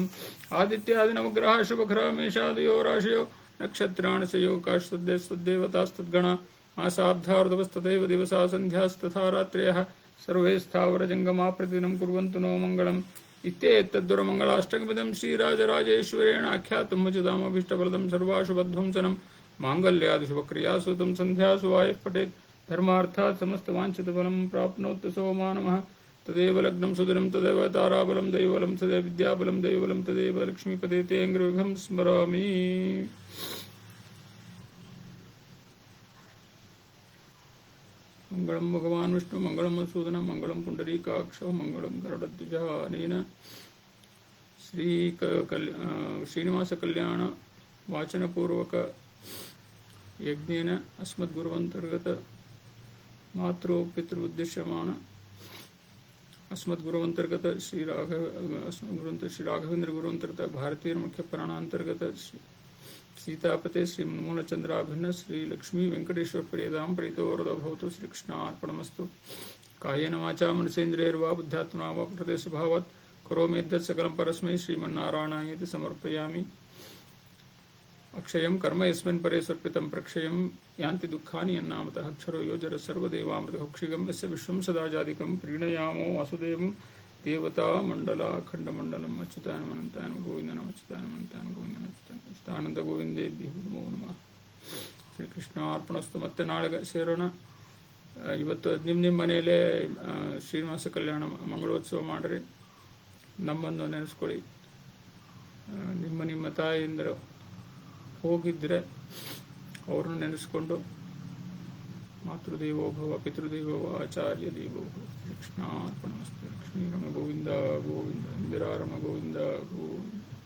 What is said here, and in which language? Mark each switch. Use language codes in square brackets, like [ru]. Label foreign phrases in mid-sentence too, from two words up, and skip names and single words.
[sa] ಆದಿತ್ಯಾದಿನವಗ್ರಹಾಃ ಶುಭಕರಾ ಮೇಷಾದಯೋ ರಾಶಯೋ ನಕ್ಷತ್ರಾಣಿ ಸಂಯೋಗಾಶ್ತದ್ದೇವತಾಸ್ತದ್ಗಣಾ ಮಾಸಾಬ್ಧಾರ್ಧವಸ್ತಥೈವ ದಿವಸಾ ಸಂಧ್ಯಾಸ್ತಥಾ ರಾತ್ರ್ಯಃ ಸರ್ವೇ ಸ್ಥಾವರಜಂಗಮಾ ಪ್ರತಿದಿನಂ ಕುರ್ವಂತು ನೋ ಮಂಗಳಂ. ಇತ್ಯೇತದ್ದುರಮಂಗಳಾಷ್ಟಕಮಿದಂ ಶ್ರೀರಾಜರಾಜೇಶ್ವರೇಣ ಆಖ್ಯಾತಂ ಮಚದಾಮಭೀಷ್ಟಫಲದಂ ಸರ್ವಾಶುಭಧ್ವಂಸನಂ ಮಾಂಗಲ್ಯಾದಿಶುಭಕ್ರಿಯಾಸು ತಂ ಸಂಧ್ಯಾಸು ವಾಯಃ ಪಠೇತ್ ಧರ್ಮಾರ್ಥಾತ್ ಸಮಸ್ತವಾಂಛಿತಫಲಂ ಪ್ರಾಪ್ನೋತ್ತು ಸೋ ಮಾನವಃ. ತದೇವ ಲಗ್ನಂ ಸುದಿನಂ ತದೇವ ತಾರಾಬಲಂ ದೈವಬಲಂ ತದೇವ ವಿದ್ಯಾಬಲಂ ದೈವಬಲಂ ತದೇವ ಲಕ್ಷ್ಮೀಪದೇ ತೇ ಅಂಗ್ರವಿಘ್ನಂ ಸ್ಮರಾಮಿ. ಮಂಗಳಂ ಭಗವಾನ್ ವಿಷ್ಣು ಮಂಗಳಂ ಮಧುಸೂದನ ಮಂಗಳಂ ಪುಂಡರೀಕಾಕ್ಷ ಮಂಗಳಂ ಗರುಡಧ್ವಜಃ. ಅನೇನ ಶ್ರೀನಿವಾಸ ಕಲ್ಯಾಣ ವಾಚನಪೂರ್ವಕ ಯಜ್ಞೇನ ಅಸ್ಮದ್ಗುರುವಂತರ್ಗತ ಮಾತೃ ಪಿತೃ ಉದ್ದೇಶ್ಯಮಾನ अस्मद्गुरुवंतर्गत श्री राघवेंद्र गुरुवंतर्गत भारतीय मुख्य प्राणांतर्गत सीतापते श्री मूलचंद्राभिन्न श्री लक्ष्मी वेंकटेश्वर प्रियदाम प्रीतोरद भवतु. श्री कृष्णार्पणमस्तु. कायेन वाचा मनसेन्द्रियैर्वा बुद्ध्यात्मना वा प्रकृते स्वभावात् करोमि यद्यत् सकलं परस्मै श्रीमन्नारायणायेति समर्पयामि. अक्षयं कर्म यस्मिन् परे सर्पितं प्रक्षयं यान्ति दुःखानि यन्नामतः अक्षरो योजर सर्वदेवामृतः क्षिगं यस्य विश्वं सदा जादिकं प्रीणयामो वासुदेवं देवता मण्डलाखण्डमण्डलम् अच्युतानमनन्तानं गोविन्दनम् अच्युतानमनन्तानं गोविन्दनम् अच्युतानन्द गोविन्देभ्यो नमो नमः. [kn] ಶ್ರೀಕೃಷ್ಣಾರ್ಪಣಸ್ತು. ಮತ್ತೆ ನಾಳೆ ಸೇರೋಣ. ಇವತ್ತು ನಿಮ್ಮ ಮನೆಯಲ್ಲೇ ಶ್ರೀನಿವಾಸ ಕಲ್ಯಾಣ ಮಂಗಳೋತ್ಸವ ಮಾಡಿರಿ. ನಮ್ಮನ್ನು ನೆನೆಸ್ಕೊಳ್ಳಿ. ನಿಮ್ಮ ತಾಯಿಯಿಂದ ಹೋಗಿದ್ರೆ ಅವ್ರನ್ನ ನೆನೆಸ್ಕೊಂಡು [sa] ಮಾತೃದೇವೋ ಭವ ಪಿತೃದೇವೋ ಆಚಾರ್ಯ ದೇವೋ ಭವ. [kn] ಕೃಷ್ಣಾರ್ಪಣಮಸ್ತು. [sa] ಲಕ್ಷ್ಮೀರಮ ಗೋವಿಂದ ಗೋವಿಂದ ಇಂದಿರಾರಮ ಗೋವಿಂದ ಗೋವಿಂದ.